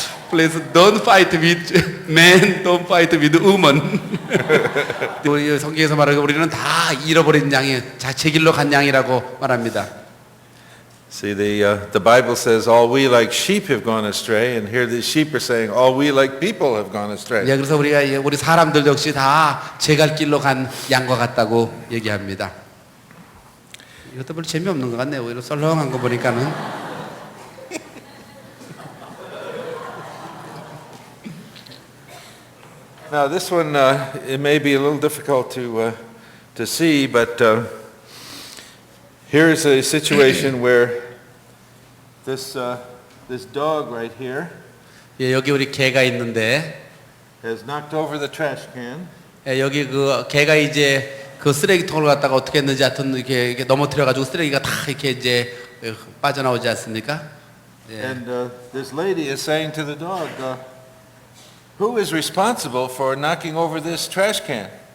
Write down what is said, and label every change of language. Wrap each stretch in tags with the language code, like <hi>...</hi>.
<en>Please don't fight with men, don't fight with women.</en> <ko>우리 성경에서 말하고 우리는 다 잃어버린 양이 제 길로 간 양이라고 말합니다.</ko> <en>See, the Bible says all we like sheep have gone astray, and here the sheep are saying all we like people have gone astray.</en> <ko>예, 그래서 우리 사람들 역시 다 제갈 길로 간 양과 같다고 얘기합니다. 이것도 별로 재미없는 것 같네요. 오히려 썰렁한 거 보니까는.</ko> <en>Now this one it may be a little difficult to see, but here is a situation where this dog right here</en> <ko>예, 여기 우리 개가 있는데</ko> <en>has knocked over the trash can.</en> <ko>예, 여기 그 개가 이제 그 쓰레기통을 갖다가 어떻게 했는지 하여튼 이렇게 넘어뜨려 가지고 쓰레기가 다 이렇게 이제 빠져나오지 않습니까? 예.</ko> <en>And this lady is saying to the dog, who is responsible for knocking over this trash can?</en>